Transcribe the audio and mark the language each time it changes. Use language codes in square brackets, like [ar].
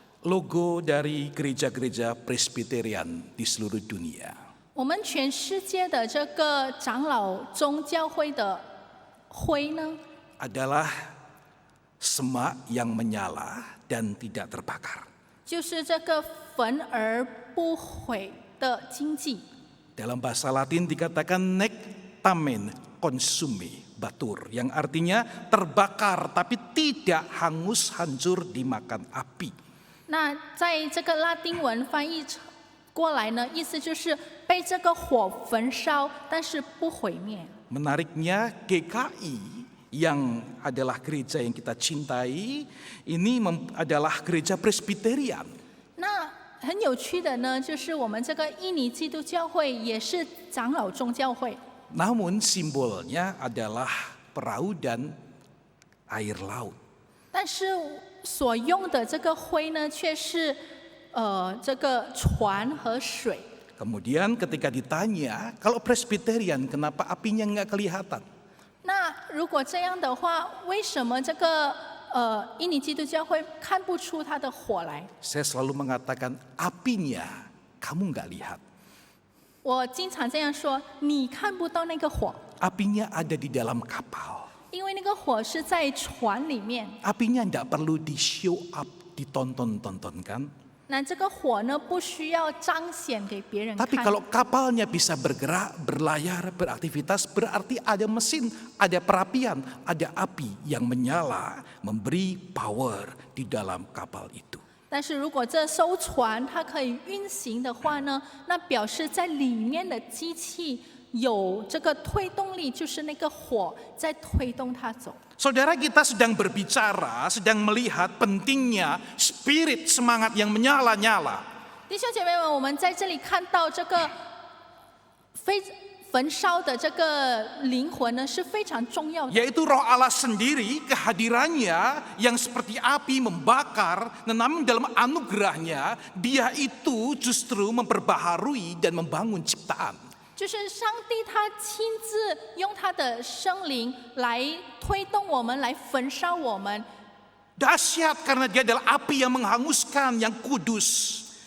[id] Logo dari gereja-gereja Presbyterian di seluruh dunia. [zh] 我们全世界的这个长老宗教会的徽呢， [id] Adalah semak yang menyala dan tidak terbakar. [zh] 就是这个焚而不毁的经济。 [id] Dalam bahasa Latin dikatakan [la] nectamen consume batur, [id] yang artinya terbakar tapi tidak hangus hancur dimakan api. [zh] 那在这个拉丁文翻译过来呢，意思就是被这个火焚烧，但是不毁灭。 [id] Menariknya GKI yang adalah gereja yang kita cintai, ini adalah gereja Presbyterian. [zh] 那很有趣的呢，就是我们这个印尼基督教会也是长老宗教会， [id] Namun simbolnya adalah perahu dan air laut. [zh] 但是所用的这个徽呢，却是这个船和水。 [id] Kemudian ketika ditanya, kalau Presbyterian kenapa apinya nggak kelihatan? [zh] 那如果这样的话，为什么这个印尼基督教会看不出它的火来？ [id] Saya selalu mengatakan apinya kamu nggak lihat. [zh] 我经常这样说，你看不到那个火， [id] Apinya ada di dalam kapal. [zh] 因为那个火是在船里面。 [id] Apinya nggak perlu di [en] show up, [id] ditonton-tontonkan. [zh] 那这个火呢，不需要彰显给别人 [id] Tapi [zh] 看。 [id] kalau kapalnya bisa bergerak, berlayar, beraktivitas, berarti ada mesin, ada perapian, ada api yang menyala, memberi power di dalam kapal itu. [zh] 但是如果这艘船它可以运行的话呢，那表示在里面的机器有这个推动力，就是那个火在推动它走。 [id] Saudara, kita sedang berbicara, sedang melihat pentingnya spirit semangat yang menyala-nyala. [zh] 弟兄姐妹们，我们在这里看到这个焚烧的这个灵魂呢是非常重要的， [id] Yaitu roh Allah sendiri, kehadirannya yang seperti api membakar, namun dalam anugerahnya, dia itu justru memperbaharui dan membangun ciptaan. [zh] 就是上帝他亲自用他的生灵来推动我们，来焚烧我们。 [id] Dahsyat karena dia adalah api yang menghanguskan, yang kudus.